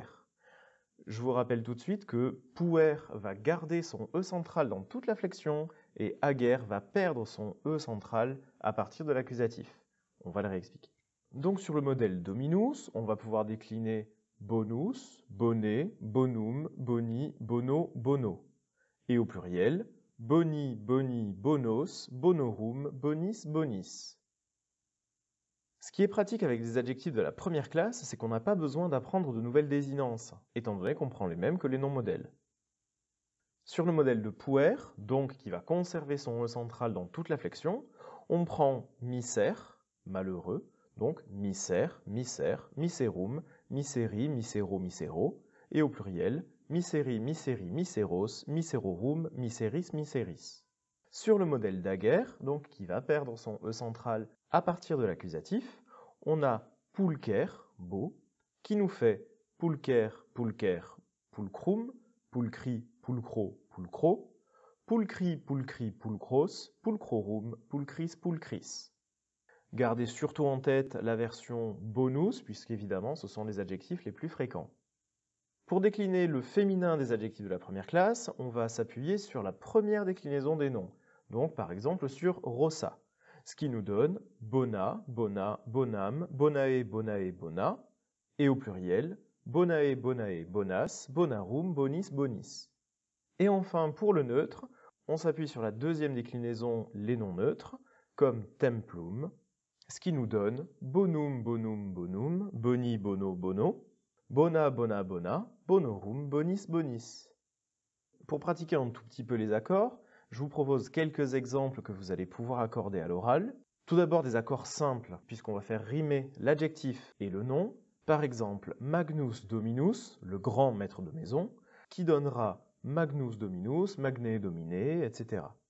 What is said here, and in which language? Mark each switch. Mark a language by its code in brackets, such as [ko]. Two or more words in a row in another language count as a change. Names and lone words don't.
[fr] Je vous rappelle tout de suite que puer va garder son e central dans toute la flexion et ager va perdre son e central à partir de l'accusatif. On va le réexpliquer. Donc sur le modèle dominus, on va pouvoir décliner bonus, bonnet, [la] bonum, boni, bono, bono. [fr] Et au pluriel, [la] boni, boni, bonos, bonorum, bonis, bonis. [fr] Ce qui est pratique avec des adjectifs de la première classe, c'est qu'on n'a pas besoin d'apprendre de nouvelles désinences, étant donné qu'on prend les mêmes que les noms modèles. Sur le modèle de puer, donc qui va conserver son e central dans toute la flexion, on prend miser, malheureux, donc [la] miser, miser, miserum, miseri, misero, misero, et au pluriel, miseri, miseri, miseros, miserorum, miseris, miseris. [fr] Sur le modèle d'ager, donc qui va perdre son e central à partir de l'accusatif, on a pulcher, beau, qui nous fait [la] pulcher, pulcher, pulcrum, pulcri, pulcro, pulcro, pulcri, pulcri, pulcros, pulcrorum, pulcris, pulcris. [fr] Gardez surtout en tête la version bonus, puisqu'évidemment ce sont les adjectifs les plus fréquents. Pour décliner le féminin des adjectifs de la première classe, on va s'appuyer sur la première déclinaison des noms, donc par exemple sur rossa, ce qui nous donne [la] bona, bona, bonam, bonae, bonae, bona, [fr] et au pluriel, bonae, bonae, bonas, bonarum, bonis, bonis. Et enfin, pour le neutre, on s'appuie sur la deuxième déclinaison, les noms neutres, comme templum, ce qui nous donne [la] bonum, bonum, bonum, boni, bono, bono, bona, bona, bona, bonorum, bonis, bonis. [fr] Pour pratiquer un tout petit peu les accords, je vous propose quelques exemples que vous allez pouvoir accorder à l'oral. Tout d'abord des accords simples, puisqu'on va faire rimer l'adjectif et le nom. Par exemple, [la] Magnus Dominus, [fr] le grand maître de maison, qui donnera [la] Magnus Dominus, Magné dominé, [fr] etc.